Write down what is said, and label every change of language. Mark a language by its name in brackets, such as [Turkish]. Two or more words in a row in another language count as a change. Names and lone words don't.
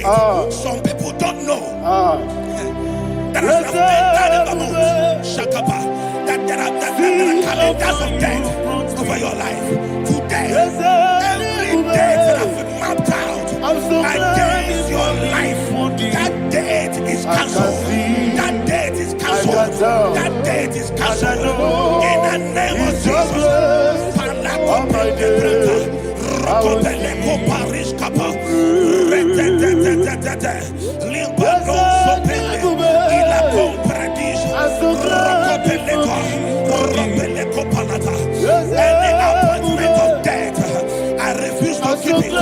[English] Some people don't know that as of entered in the month, Shakapa, that there are calendars of death over your life. Today, every date that I've mapped out against your life, that date is cancelled. That date is cancelled. That date is cancelled. In the name of Jesus. Rokopeleko Paris Kappa Limbano Sopele Ila Compradis Rokopeleko Palata. Any appointment of death, I refuse to keep it.